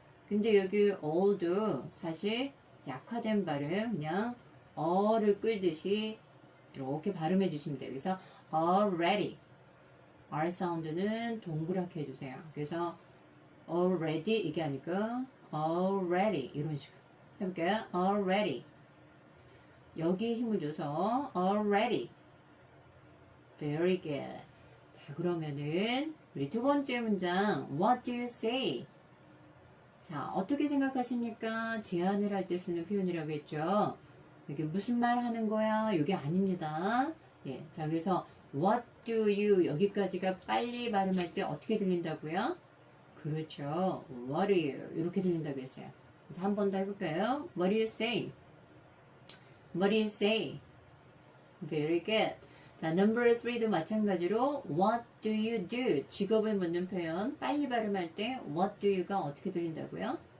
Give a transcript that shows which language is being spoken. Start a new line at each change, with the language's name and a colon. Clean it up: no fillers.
Korean: 근데 여기 all도 사실 약화된 발음 그냥 어를 끌듯이 이렇게 발음해 주시면 돼요. 그래서 already R 사운드는 동그랗게 해주세요. 그래서 already 이게 아니고 already 이런 식으로 해볼게요. already 여기 힘을 줘서
English: already very good.
Korean: 자 그러면은 우리 두 번째 문장
English: what do you say?
Korean: 자 어떻게 생각하십니까? 제안을 할 때 쓰는 표현이라고 했죠. 이게 무슨 말 하는 거야? 이게 아닙니다. 예, 자 그래서
English: what do you
Korean: 여기까지가 빨리 발음할 때 어떻게 들린다고요? 그렇죠.
English: what do you
Korean: 이렇게 들린다고 했어요. 그래서 한 번 더 해볼까요?
English: what do you say? what do you say? very good.
Korean: 자, number 3도 마찬가지로
English: what do you do?
Korean: 직업을 묻는 표현 빨리 발음할 때
English: what do you
Korean: 가 어떻게 들린다고요?